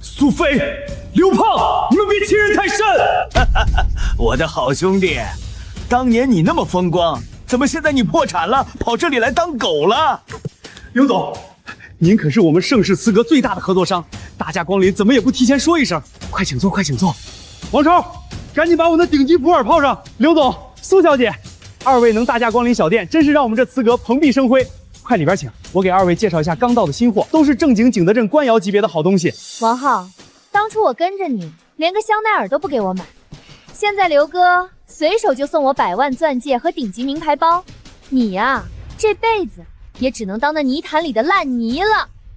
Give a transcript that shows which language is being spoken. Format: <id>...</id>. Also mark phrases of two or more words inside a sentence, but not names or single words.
<zh>蘇菲、劉胖，你們別欺人太甚！我的好兄弟，當年你那麼風光，怎麼現在你破產了，跑這裡來當狗了？劉總，您可是我們盛世瓷革最大的合作商，大駕光臨，怎麼也不提前說一聲？快請坐，快請坐。王超，趕緊把我的頂级普洱泡上。劉總、蘇小姐，二位能大驾光臨小店，真是讓我們這瓷革蓬蓽生輝。快里邊請，我給二位介紹一下刚到的新貨，都是正经景德鎮官窑級別的好東西。王浩，當初我跟着你，連個香奈兒都不給我買，現在劉哥隨手就送我100萬鑽戒和頂級名牌包，你呀，這輩子也只能當那泥潭裡的爛泥了。</zh>